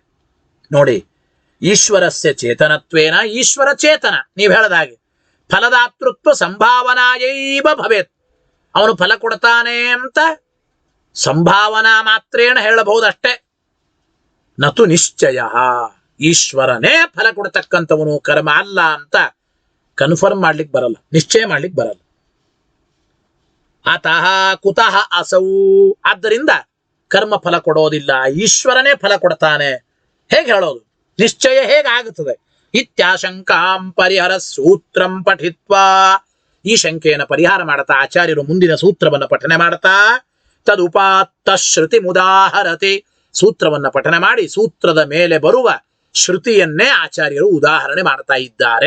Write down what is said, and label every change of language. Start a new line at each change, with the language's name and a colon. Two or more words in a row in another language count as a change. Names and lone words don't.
Kannada: ನೋಡಿ,
Sanskrit: ಈಶ್ವರಸ್ಯ ಚೇತನತ್ವೇನ,
Kannada: ಈಶ್ವರ ಚೇತನ, ನೀವು ಹೇಳದಾಗೆ
Sanskrit: ಫಲದಾತೃತ್ವ ಸಂಭಾವನಾಯೈವ ಭವೇತ್,
Kannada: ಅವನು ಫಲ ಕೊಡ್ತಾನೆ ಅಂತ
Sanskrit: ಸಂಭಾವನಾ ಮಾತ್ರೇಣ
Kannada: ಹೇಳಬಹುದಷ್ಟೇ.
Sanskrit: ನತು ನಿಶ್ಚಯ,
Kannada: ಈಶ್ವರನೇ ಫಲ ಕೊಡ್ತಕ್ಕಂಥವನು, ಕರ್ಮ ಅಲ್ಲ ಅಂತ ಕನ್ಫರ್ಮ್ ಮಾಡ್ಲಿಕ್ಕೆ ಬರಲ್ಲ, ನಿಶ್ಚಯ ಮಾಡ್ಲಿಕ್ಕೆ ಬರಲ್ಲ.
Sanskrit: ಅತಃ ಕುತಃ ಅಸೌ,
Kannada: ಆದ್ದರಿಂದ ಕರ್ಮ ಫಲ ಕೊಡೋದಿಲ್ಲ, ಈಶ್ವರನೇ ಫಲ ಕೊಡ್ತಾನೆ ಹೇಗೆ ಹೇಳೋದು? ನಿಶ್ಚಯ ಹೇಗಾಗುತ್ತದೆ?
Sanskrit: ಇತ್ಯಾಶಂಕಾಂ ಪರಿಹರ ಸೂತ್ರಂ ಪಠಿತ್ವಾ,
Kannada: ಈ ಶಂಕೆಯನ್ನು ಪರಿಹಾರ ಮಾಡ್ತಾ ಆಚಾರ್ಯರು ಮುಂದಿನ ಸೂತ್ರವನ್ನು ಪಠನೆ ಮಾಡ್ತಾ
Sanskrit: ತದುಪಾತ್ತ ಶ್ರುತಿ ಮುದಾಹರತಿ,
Kannada: ಸೂತ್ರವನ್ನು ಪಠನೆ ಮಾಡಿ ಸೂತ್ರದ ಮೇಲೆ ಬರುವ ಶ್ರುತಿಯನ್ನೇ ಆಚಾರ್ಯರು ಉದಾಹರಣೆ ಮಾಡ್ತಾ ಇದ್ದಾರೆ.